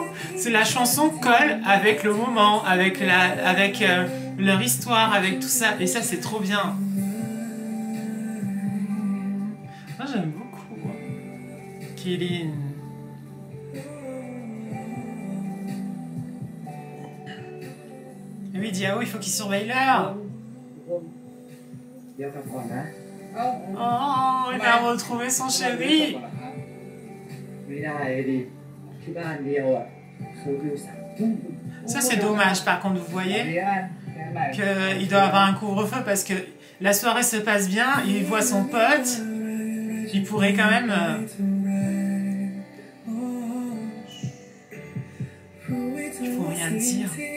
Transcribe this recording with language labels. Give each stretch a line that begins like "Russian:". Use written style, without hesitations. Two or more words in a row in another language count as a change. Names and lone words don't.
French: C'est la chanson colle avec le moment, avec leur histoire, avec tout ça. Et ça, c'est trop bien. Moi, j'aime beaucoup. Kilin. Oui, Diao, il faut qu'il surveille l'heure.
Thai: เดี๋ยวกลับก่อนนะ
French: Oh, il a retrouvé son chéri.
Thai: ไม่ได้เลยดิที่บ้านเดียวอ่ะคือวิว3 ทุ่ม
French: Ça, c'est dommage, par contre, vous voyez qu'il doit avoir un couvre-feu parce que la soirée se passe bien, il voit son pote, il pourrait quand même... Il faut rien dire.